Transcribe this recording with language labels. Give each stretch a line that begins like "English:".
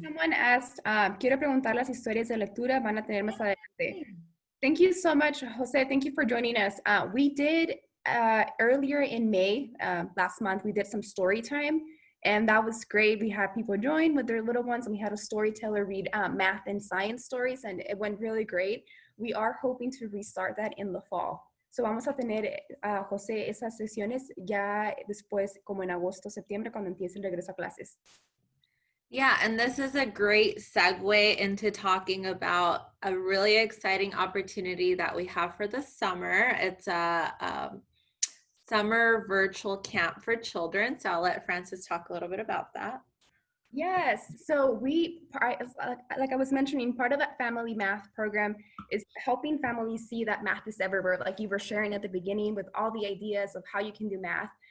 English: Someone asked,
Spanish: quiero preguntar las historias de lectura van a tener más adelante.
English: Thank you so much, Jose. Thank you for joining us. We did earlier in May, last month, we did some story time, and that was great. We had people join with their little ones, and we had a storyteller read math and science stories, and it went really great. We are hoping to restart that in the fall.
Spanish: So vamos a tener, Jose, esas sesiones ya después, como en agosto, septiembre, cuando empiece el regreso a clases.
English: Yeah, and this is a great segue into talking about a really exciting opportunity that we have for the summer. It's a summer virtual camp for children. So I'll let Francis talk a little bit about that. Yes, so like I was mentioning, part of that family math program is helping families see that math is everywhere, like you were sharing at the beginning with all the ideas of how you can do math.